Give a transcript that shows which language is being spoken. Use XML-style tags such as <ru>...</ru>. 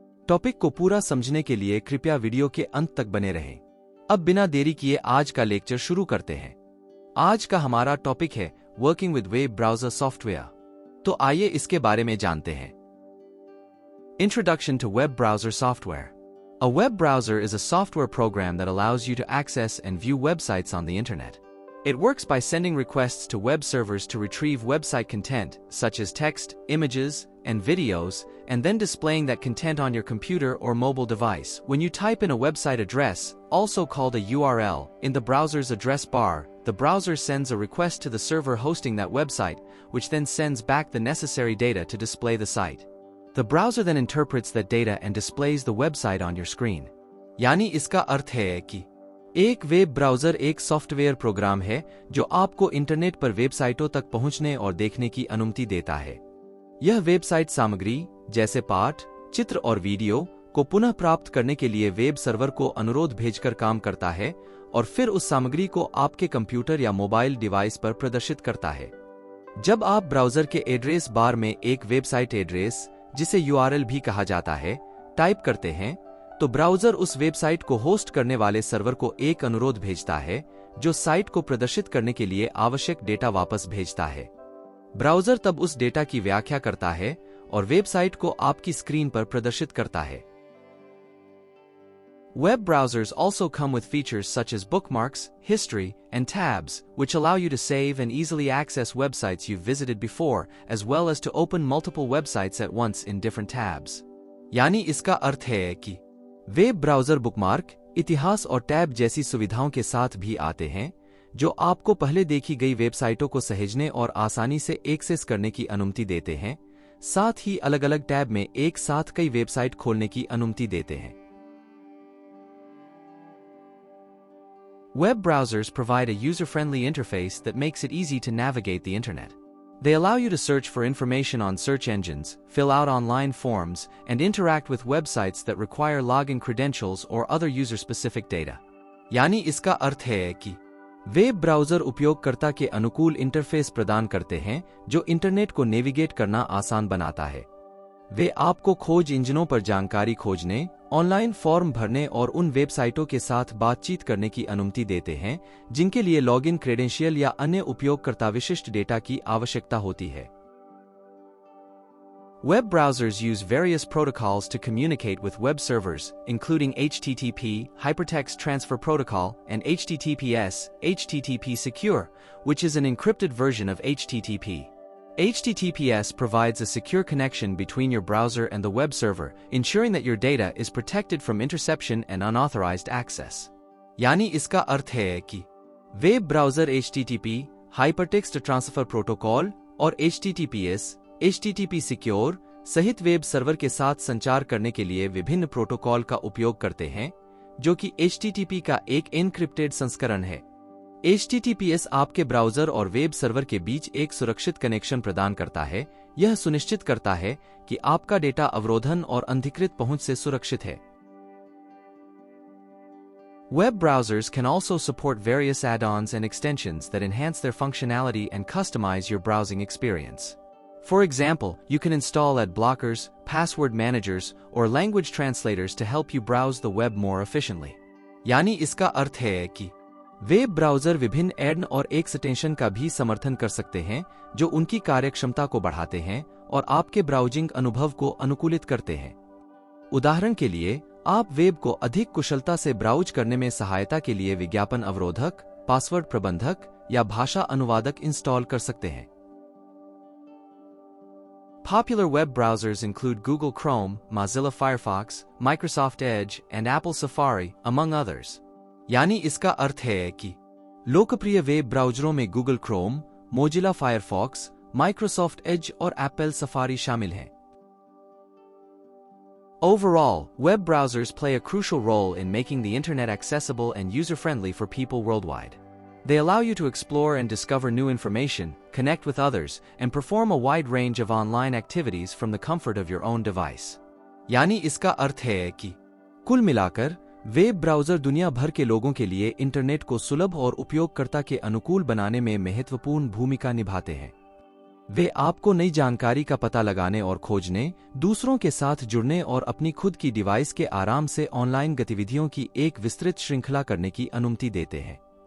<hi>Topic को पूरा समझने के लिए कृपया वीडियो के अंत तक बने रहें। अब बिना देरी किए आज का लेक्चर शुरू करते हैं। आज का हमारा टॉपिक है</hi> <en>Working with web browser software.</en> <hi>तो आइए इसके बारे में जानते हैं।</hi> <en>Introduction to web browser software. A web browser is a software program that allows you to access and view websites on the internet. It works by sending requests to web servers to retrieve website content, such as text, images, and videos, and then displaying that content on your computer or mobile device. When you type in a website address, also called a URL, in the browser's address bar, the browser sends a request to the server hosting that website, which then sends back the necessary data to display the site. The browser then interprets that data and displays the website on your screen.</en> <hi>यानी इसका अर्थ है कि एक web browser एक software program है जो आपको internet पर वेबसाइटों तक पहुंचने और देखने की अनुमति देता है। यह वेबसाइट सामग्री जैसे पाठ, चित्र और वीडियो को पुनः प्राप्त करने के लिए वेब सर्वर को अनुरोध भेजकर काम करता है और फिर उस सामग्री को आपके कंप्यूटर या मोबाइल डिवाइस पर प्रदर्शित करता है। जब आप ब्राउज़र के एड्रेस बार में एक वेबसाइट एड्रेस, जिसे URL भी कहा जाता है, टाइप करते हैं, तो ब्राउज़र उस वेबसाइट को होस्ट करने वाले सर्वर को एक अनुरोध भेजता है जो साइट को प्रदर्शित करने के लिए आवश्यक डेटा वापस भेजता है। ब्राउज़र तब उस डेटा की व्याख्या करता है और वेबसाइट को आपकी स्क्रीन पर प्रदर्शित करता है।</hi> <en>Web browsers also come with features such as bookmarks, history, and tabs, which allow you to save and easily access websites you've visited before, as well as to open multiple websites at once in different tabs.</en> <hi>यानी इसका अर्थ है कि web browser bookmark, इतिहास और tab जैसी सुविधाओं के साथ भी आते हैं, जो आपको पहले देखी गई वेबसाइटों को सहेजने और आसानी से एक्सेस करने की अनुमति देते हैं, साथ ही अलग-अलग टैब में एक साथ कई वेबसाइट खोलने की अनुमति देते हैं।</hi> <en>Web browsers provide a user-friendly interface that makes it easy to navigate the internet. They allow you to search for information on search engines, fill out online forms, and interact with websites that require login credentials or other user-specific data.</en> <hi>यानी इसका अर्थ है कि web browser उपयोगकर्ता के अनुकूल interface प्रदान करते हैं जो इंटरनेट को नेविगेट करना आसान बनाता है। वे आपको खोज इंजनों पर जानकारी खोजने, ऑनलाइन फॉर्म भरने और उन वेबसाइटों के साथ बातचीत करने की अनुमति देते हैं जिनके लिए लॉगिन क्रेडेंशियल या अन्य उपयोगकर्ता विशिष्ट डेटा की आवश्यकता होती है।</hi> <en>Web browsers use various protocols to communicate with web servers, including HTTP, Hypertext Transfer Protocol, and HTTPS, HTTP Secure, which is an encrypted version of HTTP. HTTPS provides a secure connection between your browser and the web server, ensuring that your data is protected from interception and unauthorized access.</en> <hi>यानी इसका अर्थ है कि web browser HTTP, Hypertext Transfer Protocol और HTTPS, HTTP Secure सहित web server के साथ संचार करने के लिए विभिन्न प्रोटोकॉल का उपयोग करते हैं, जो कि HTTP का एक एन्क्रिप्टेड संस्करण है। HTTPS आपके ब्राउज़र और वेब सर्वर के बीच एक सुरक्षित कनेक्शन प्रदान करता है। यह सुनिश्चित करता है कि आपका डेटा अवरोधन और अनधिकृत पहुंच से सुरक्षित है।</hi> <en>Web browsers can also support various add-ons and extensions that enhance their functionality and customize your browsing experience. For example, you can install ad blockers, password managers, or language translators to help you browse the web more efficiently.</en> <hi>यानी इसका अर्थ है कि web browser विभिन्न add और extension का भी समर्थन कर सकते हैं जो उनकी कार्यक्षमता को बढ़ाते हैं और आपके ब्राउजिंग अनुभव को अनुकूलित करते हैं। उदाहरण के लिए, आप वेब को अधिक कुशलता से ब्राउज करने में सहायता के लिए विज्ञापन अवरोधक, पासवर्ड प्रबंधक या भाषा अनुवादक इंस्टॉल कर सकते हैं।</hi> <en>Popular web browsers include Google Chrome, Mozilla Firefox, Microsoft Edge, and Apple Safari, among others.</en> <hi>यानी इसका अर्थ है कि लोकप्रिय वेब ब्राउज़रों में Google Chrome, Mozilla Firefox, Microsoft Edge और एप्पल सफारी शामिल हैं।</hi> <en>Overall, web browsers play a crucial role in making the internet accessible and user-friendly for people worldwide. They allow you to explore and discover new information, connect with others, and perform a wide range of online activities from the comfort of your own device.</en> <hi>यानी इसका अर्थ है कि कुल मिलाकर web browser दुनिया भर के लोगों के लिए इंटरनेट को सुलभ और उपयोगकर्ता के अनुकूल बनाने में महत्वपूर्ण भूमिका निभाते हैं। वे आपको नई जानकारी का पता लगाने और खोजने, दूसरों के साथ जुड़ने और अपनी खुद की डिवाइस के आराम से ऑनलाइन गतिविधियों की एक विस्तृत श्रृंखला करने की अनुमति देते हैं।</hi>